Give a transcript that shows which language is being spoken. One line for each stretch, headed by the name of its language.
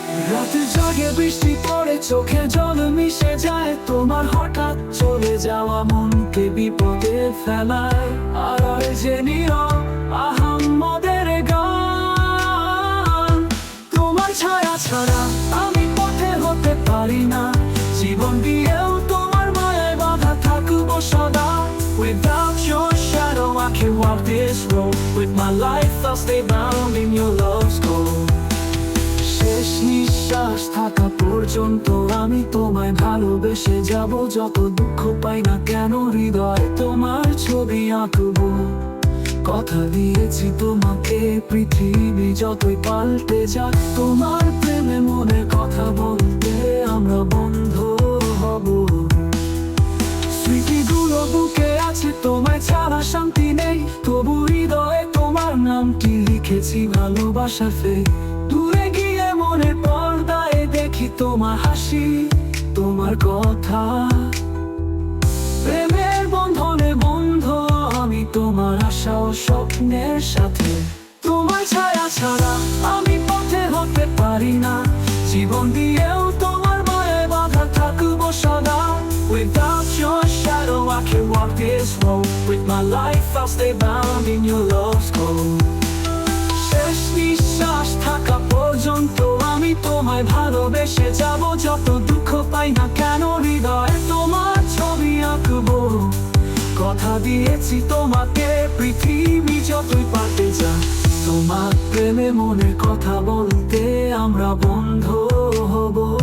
Bangla: রাতে জাগে বৃষ্টি পড়ে, চোখে জল মিশে যায়, তোমার হঠাৎ চলে যাওয়া মনকে বিপদে ফেলায়। আর যে নীরব আহাম্মদের গান, তোমার ছায়া ছাড়া আমি পথে হতে পারি না, জীবন দিয়েও তোমার মায়ায় বাঁধা থাকবো সদা।
English: Without your shadow I can't walk this road, with my life I'll stay bound in your love's gold.
Bangla: শেষ নিঃশ্বাস থাকা পর্যন্ত আমি তোমায় ভালোবেসে যাব, যত দুঃখ পাই না কেন হৃদয় তোমার ছবি আঁকবো। কথা দিয়েছি তোমাকে, পৃথিবী যতই পাল্টে যাক, তোমার প্রেমে মনের কথা বলতে আমরা বন্ধু হব। স্মৃতিগুলো বুকে আছে, তোমায় ছাড়া শান্তি নেই, তবু হৃদয়ে তোমার নামটি লিখেছি ভালোবাসা ফে। দূরে গিয়ে মনের পর্দায় দেখি তোমার হাসি, তোমার কথা, প্রেমের বন্ধনে বন্ধ আমি তোমার আশা ও স্বপ্নের সাথে। তোমার ছায়া ছাড়া আমি পথে হতে পারি না, জীবন দিয়েও তোমার মায়ায় বাঁধা থাকবো সদা।
English: Without your shadow I can't walk this road, with my life I'll stay bound in your love's gold.
Bangla: শেষ নিঃশ্বাস থাকা পর্যন্ত আমি তোমায় ভালোবেসে যাব, যত দুঃখ পাই না কেন হৃদয় তোমার ছবি আঁকবো। কথা দিয়েছি তোমাকে, পৃথিবী যতই পাল্টে যাক, তোমার প্রেমে মনের কথা বলতে আমরা বন্ধু হব।